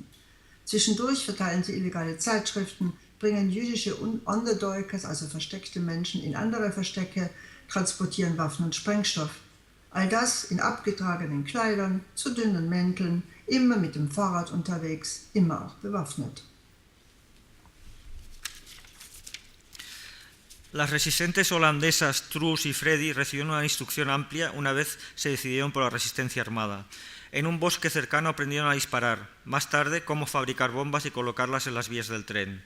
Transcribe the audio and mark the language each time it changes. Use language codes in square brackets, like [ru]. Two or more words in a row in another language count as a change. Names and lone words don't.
[de] Zwischendurch verteilen sie illegale Zeitschriften, bringen jüdische Onderduikers, also versteckte Menschen, in andere Verstecke, transportieren Waffen und Sprengstoff. All das in abgetragenen Kleidern, zu dünnen Mänteln, immer mit dem Fahrrad unterwegs, immer auch bewaffnet. [es] Las resistentes holandesas Truus y Freddy recibieron una instrucción amplia una vez se decidieron por la resistencia armada. En un bosque cercano aprendieron a disparar, más tarde cómo fabricar bombas y colocarlas en las vías del tren.